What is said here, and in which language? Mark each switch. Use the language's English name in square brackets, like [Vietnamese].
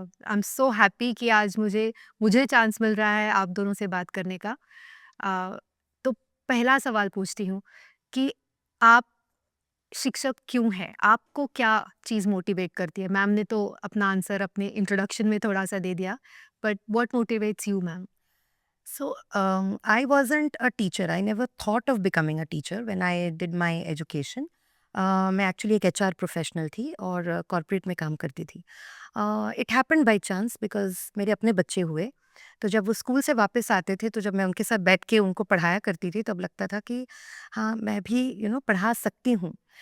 [English] I am so happy [Hindi] कि आज मुझे मुझे चांस मिल रहा है आप दोनों से बात करने का. तो पहला सवाल पूछती हूँ कि आप शिक्षक क्यों हैं? आपको क्या चीज़ मोटिवेट करती है? मैम ने तो अपना आंसर अपने इंट्रोडक्शन में थोड़ा-सा दे दिया, [English] But what motivates you ma'am? So I wasn't a teacher. I never thought of becoming a teacher when I did my education. [Hindi] मैं एक्चुअली एक एचआर प्रोफेशनल थी और कॉरपोरेट में काम करती थी। [English] it happened by chance because [Hindi] मेरे अपने बच्चे हुए, तो जब वो स्कूल से वापस आते थे, तो जब मैं उनके साथ बैठ के उनको पढ़ाया करती थी, तब लगता था कि हाँ, मैं भी पढ़ा सकती हूँ।